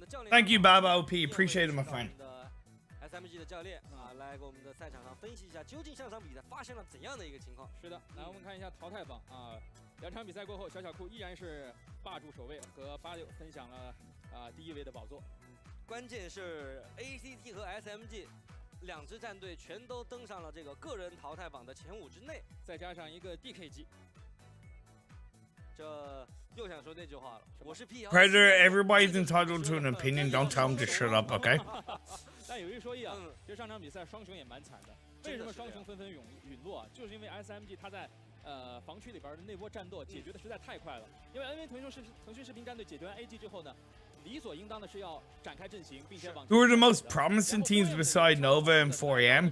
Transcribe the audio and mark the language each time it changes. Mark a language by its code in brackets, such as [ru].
[en] Thank you, Baba OP. Appreciate it, my friend. [zh] SMG 的教练啊，来给我们的赛场上分析一下，究竟上场比赛发生了怎样的一个情况？是的，来我们看一下淘汰榜啊，2场比赛过后，小库依然是霸主首位，和86分享了第1位的宝座。关键是 ACT 和 SMG 2支战队全都登上了这个个人淘汰榜的前5之内，再加上一个 DK 级。这又想说那句话了，我是 PEL。 [en] Predator, everybody's entitled to an opinion. Don't tell them to shut up, okay? [zh] 但有一说一啊，其实上场比赛双雄也蛮惨的。为什么双雄纷纷陨落啊？就是因为 SMG 他在防区里边的那波战斗解决的实在太快了。因为 NV 腾讯视频战队解决完 AG 之后呢，理所应当的是要展开阵型，并且往。 [en] Who are the most promising teams beside Nova and 4AM?